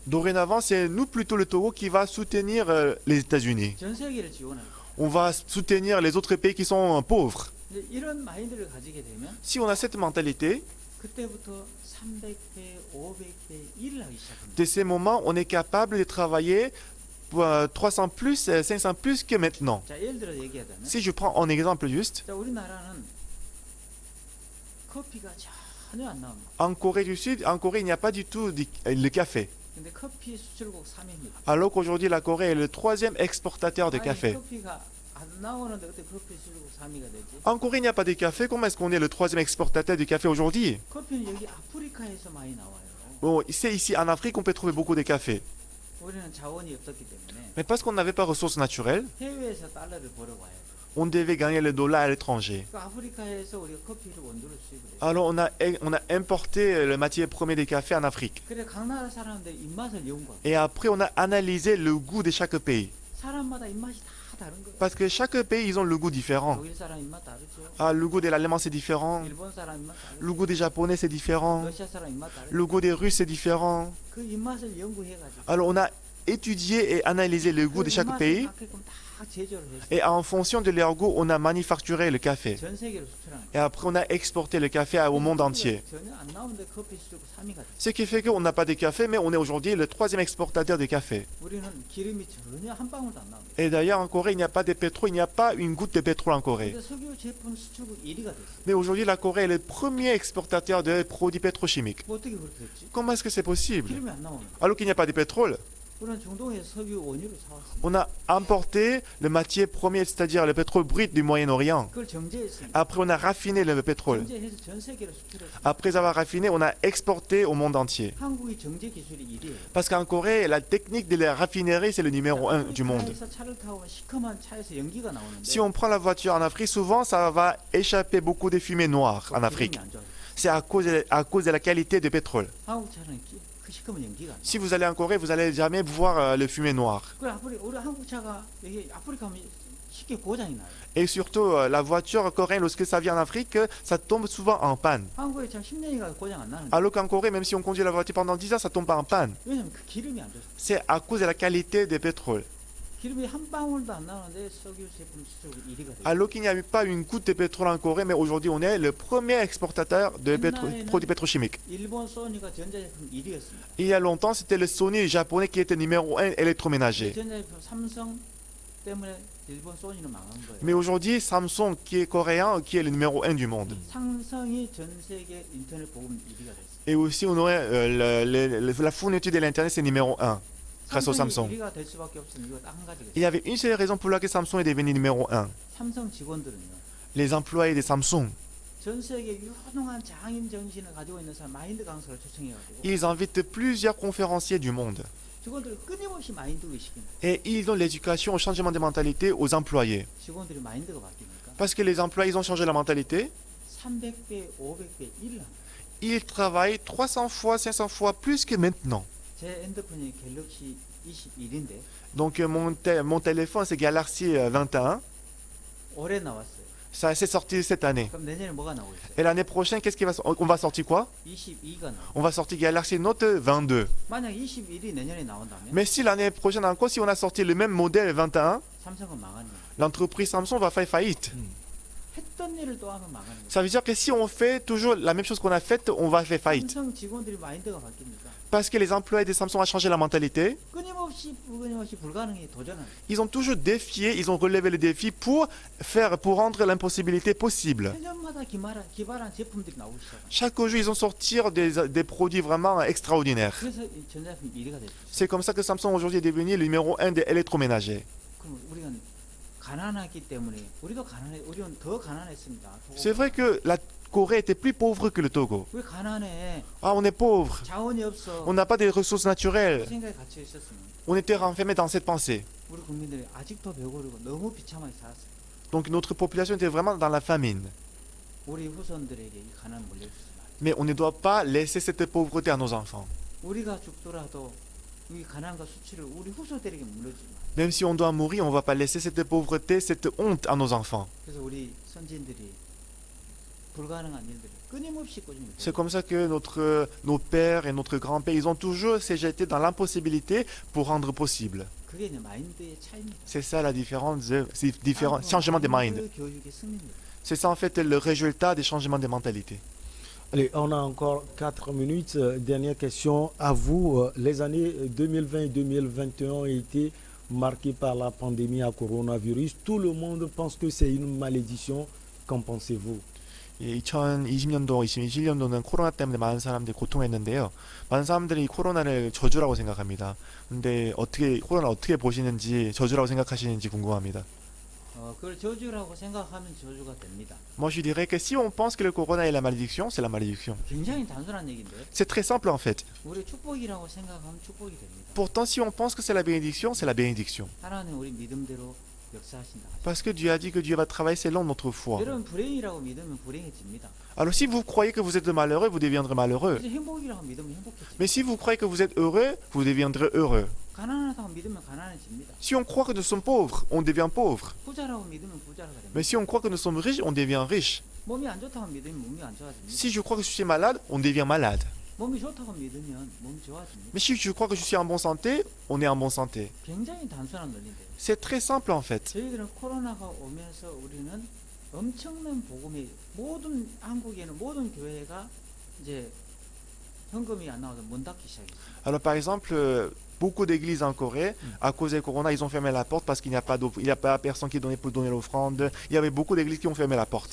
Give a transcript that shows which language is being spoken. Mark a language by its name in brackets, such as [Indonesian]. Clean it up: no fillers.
[French] Dorénavant, c'est nous plutôt le Togo qui va soutenir les États-Unis. [Korean] 전 세계를 지원하고. [French] On va soutenir les autres pays qui sont pauvres. [Korean] 이제 이런 마인드를 가지게 되면 [French] Si on a cette mentalité, [Korean] 그때부터 300배, 500배 일을 하기 시작합니다. [French] de ces moments, on est capable de travailler pour 300 plus, 500 plus que maintenant. [Korean] 자, 예를 들어 얘기하자면 [French] Si je prends un exemple juste, [Korean] 자, 우리나라는 커피가 전혀 안 나옵니다. [French] en Corée du Sud, en Corée, il n'y a pas du tout le café. [Korean] 근데 커피 수출국 3위입니다. [French] Alors qu'aujourd'hui, la Corée est le troisième exportateur de café. [Korean] 커피가 안 나오는데 어떻게 커피 수출국 3위가 되지? [French] En Corée, il n'y a pas de café. Comment est-ce qu'on est le troisième exportateur du café aujourd'hui? [Korean] 커피는 여기 아프리카에서 많이 나와요. [French] Bon, c'est ici en Afrique qu'on peut trouver beaucoup de cafés. [Korean] 우리는 자원이 없었기 때문에 [French] Mais parce qu'on n'avait pas ressources naturelles, [Korean] 해외에서 달러를 벌어와야 돼. [French] on devait gagner le dollar à l'étranger. [Korean] 그러니까 아프리카에서 우리가 커피를 원두를 수입을 해요. [French] Alors on a importé le matière première des cafés en Afrique. [Korean] 그래 각 나라 사람들 입맛을 연구하고 [French] Et après, on a analysé le goût de chaque pays. [Korean] 사람마다 입맛이 다 다른 거예요. [French] Parce que chaque pays, ils ont le goût différent. [Korean] 독일 사람 입맛 다르죠. [French] Le goût de l'allemand, c'est différent. [Korean] 일본 사람 입맛 다르죠. [French] Le goût des japonais, c'est différent. [Korean] 러시아 사람 입맛 다르죠. [French] Le goût des russes, c'est différent. [Korean] 그 입맛을 연구해가지고 [French] Alors on a étudié et analysé le goût de chaque pays. Et en fonction de leur goût, on a manufacturé le café. [Korean] 전 세계로 수출하는 [French] Et après, on a exporté le café au monde entier. [Korean] 전혀 안 나오는데 커피 수출국 3위가 됐어요. [French] Ce qui fait qu'on n'a pas de café, mais on est aujourd'hui le troisième exportateur de café. [Korean] 우리는 기름이 전혀 한 방울도 안 나옵니다. [French] Et d'ailleurs, en Corée, il n'y a pas de pétrole, il n'y a pas une goutte de pétrole en Corée. [Korean] 근데 석유 제품 수출국 1위가 됐어요. [French] Mais aujourd'hui, la Corée est le premier exportateur de produits pétrochimiques. [Korean] 뭐 어떻게 그렇게 됐지? [French] Comment est-ce que c'est possible? [Korean] 기름이 안 나오는. [French] Alors qu'il n'y a pas de pétrole, [Korean] 우리는 중동에서 석유 원유를 사왔습니다. [French] on a importé le matière première, c'est-à-dire le pétrole brut du Moyen-Orient. [Korean] 그걸 정제했습니다. [French] Après, on a raffiné le pétrole. [Korean] 정제해서 전 세계로 수출했습니다. [French] Après avoir raffiné, on a exporté au monde entier. [Korean] 한국이 정제 기술이 1위예요. [French] Parce qu'en Corée, la technique de la raffinerie, c'est le numéro 1 du monde. [Korean] 차에서 차를 타고 시커먼 차에서 연기가 나오는데 [French] Si on prend la voiture en Afrique, souvent, ça va échapper beaucoup de fumée noire en Afrique. [Korean] 기름이 안 좋아요. [French] C'est à cause de la qualité du pétrole. [Korean] 한국 차는 그 시커먼 연기가 안 나요. [French] Si vous allez en Corée, vous n'allez jamais voir le fumée noir. [Korean] 그래 우리 한국 차가 여기 아프리카 가면 쉽게 고장이 나요. [French] Et surtout, la voiture coréenne, lorsque ça vient en Afrique, ça tombe souvent en panne. [Korean] 한국에 차 10년이가 고장 안 나는데 [French] Alors qu'en Corée, même si on conduit la voiture pendant 10 ans, ça tombe pas en panne. [Korean] 왜냐면 그 기름이 안 좋아서. [French] C'est à cause de la qualité du pétrole. [Korean] 기름이 한 방울도 안 나오는데 석유 제품 수출국 1위가 돼요. [French] Alors qu'il n'y a eu pas une goutte de pétrole en Corée, mais aujourd'hui, on est le premier exportateur de produits pétrochimiques. [Korean] 일본 소니가 전자제품 1위였습니다. [French] Il y a longtemps, c'était le Sony japonais qui était numéro 1 électroménager. [Korean] 전자제품 삼성 때문에 일본 소니는 망한 거예요. [French] Mais aujourd'hui, Samsung, qui est coréen, qui est le numéro 1 du monde. [Korean] 삼성이 전 세계 인터넷 보급 1위가 됐어요. [French] Et aussi, on aurait la fourniture de l'Internet, c'est numéro 1, grâce au Samsung. [Korean] 1위가 될 수밖에 없으면 이거 딱 한 가지겠어요. [French] Il y avait une seule raison pour laquelle Samsung est devenu numéro 1. [Korean] 삼성 직원들은요. [French] Les employés de Samsung, [Korean] 전 세계 유능한 장인 정신을 가지고 있는 사람 마인드 강사를 초청해가지고 [French] ils invitent plusieurs conférenciers du monde. [Korean] 직원들이 끊임없이 마인드 의식입니다. [French] Et ils donnent l'éducation au changement de mentalité aux employés. [Korean] 직원들이 마인드가 바뀌니까 [French] Parce que les employés, ils ont changé la mentalité. [Korean] 300배, 500배 일을 합니다. [French] Ils travaillent 300 fois, 500 fois plus que maintenant. [Korean] 제 핸드폰이 갤럭시 21인데 [French] Donc mon téléphone, c'est Galaxy 21. [Korean] 올해 나왔어요. [French] Ça s'est sorti cette année. [Korean] 그럼 내년에 뭐가 나오고 있어요? [French] Et l'année prochaine, on va sortir quoi? [Korean] 22가 나와. [French] On va sortir Galaxy Note 22. [Korean] 만약 21이 내년에 나온다면 [French] Mais si l'année prochaine encore, si on a sorti le même modèle 21, [Korean] 삼성은 망하는 거예요. [French] l'entreprise Samsung va faire faillite. [Korean] 했던 일을 또 하면 망하는 거예요. [French] Ça veut dire que si on fait toujours la même chose qu'on a faite, on va faire faillite. [Korean] 삼성 직원들이 마인드가 바뀝니까? [French] Parce que les employés de Samsung ont changé la mentalité. [Korean] 끊임없이 불가능에 도전하는 거예요. [French] Ils ont toujours défié, ils ont relevé le défi pour rendre l'impossibilité possible. [Korean] 회전마다 기발한 제품들이 나오기 시작합니다. [French] Chaque jour, ils ont sorti des produits vraiment extraordinaires. [Korean] 그래서 이 전자제품 1위가 됐죠. [French] C'est comme ça que Samsung aujourd'hui est devenu le numéro 1 des électroménagers. [Korean] 그럼 우리가 가난하기 때문에 우리는 더 가난했습니다. [French] C'est vrai que la Corée était plus pauvre que le Togo. [Korean] 왜 가난해? [French] Ah, on est pauvre, [Korean] 자원이 없어. [French] on n'a pas de ressources naturelles. [Korean] 그 생각에 갇혀 있었으면 [French] On était renfermés dans cette pensée. [Korean] 우리 국민들이 아직도 배고르고 너무 비참하게 살았어요. [French] Donc notre population était vraiment dans la famine. [Korean] 우리 후손들에게 이 가난 물려주지 말아요. [French] Mais on ne doit pas laisser cette pauvreté à nos enfants. [Korean] 우리가 죽더라도 이 가난과 수치를 우리 후손들에게 물려주지 말아요. [French] Même si on doit mourir, on ne va pas laisser cette pauvreté, cette honte à nos enfants. [Korean] 그래서 우리 선진들이 불가능한 일들을 끊임없이 꾸준히 [French] C'est comme ça que nos pères et notre grand-père, ils ont toujours se jeté dans l'impossibilité pour rendre possible. [Korean] 그게 이제 마인드의 차이입니다. [French] C'est ça la différence, c'est différents changements de mind. [Korean] 마인드 교육의 승리입니다. [French] C'est ça en fait le résultat des changements de mentalité. Allez, on a encore 4 minutes. Dernière question à vous. Les années 2020 et 2021 ont été marquées par la pandémie à coronavirus. Tout le monde pense que c'est une malédiction. Qu'en pensez-vous? [Korean] 2020년도, 2021년도는 코로나 때문에 많은 사람들이 고통했는데요. 많은 사람들이 이 코로나를 저주라고 생각합니다. 근데 코로나 어떻게 보시는지, 저주라고 생각하시는지 궁금합니다. 그걸 저주라고 생각하면 저주가 됩니다. [French] Moi, je dirais que si on pense que le corona est la malédiction, c'est la malédiction. [Korean] 굉장히 단순한 얘기인데 [French] C'est très simple en fait. [Korean] 우리 축복이라고 생각하면 축복이 됩니다. [French] Pourtant, si on pense que c'est la bénédiction, c'est la bénédiction. [Korean] 하나님 우리 믿음대로 역사하신다. [French] Parce que Dieu a dit que Dieu va travailler selon notre foi. [Korean] 여러분 불행이라고 믿으면 불행해집니다. [French] Alors si vous croyez que vous êtes malheureux, vous deviendrez malheureux. [Korean] 이제 행복이라고 믿으면 행복해집니다. [French] Mais si vous croyez que vous êtes heureux, vous deviendrez heureux. [Korean] 가난하다고 믿으면 가난해집니다. [French] Si on croit que nous sommes pauvres, on devient pauvre. [Korean] 부자라고 믿으면 부자가 됩니다. [French] Mais si on croit que nous sommes riches, on devient riche. [Korean] 몸이 안 좋다고 믿으면 몸이 안 좋아집니다. [French] Si je crois que je suis malade, on devient malade. [Korean] 몸이 좋다고 믿으면 몸이 좋아집니다. [French] Mais si je crois que je suis en bonne santé, on est en bonne santé. [Korean] 굉장히 단순한 논리인데요. [French] C'est très simple en fait. [Korean] 저희들은 코로나가 오면서 우리는 엄청난 복음이 모든 한국에는 모든 교회가 이제 현금이 안 나와서 문 닫기 시작했어요. [French] Alors par exemple, beaucoup d'églises en Corée, à cause des corona, ils ont fermé la porte parce qu'il n'y a pas il n'y a pas personne qui donnait pour donner l'offrande. Il y avait beaucoup d'églises qui ont fermé la porte.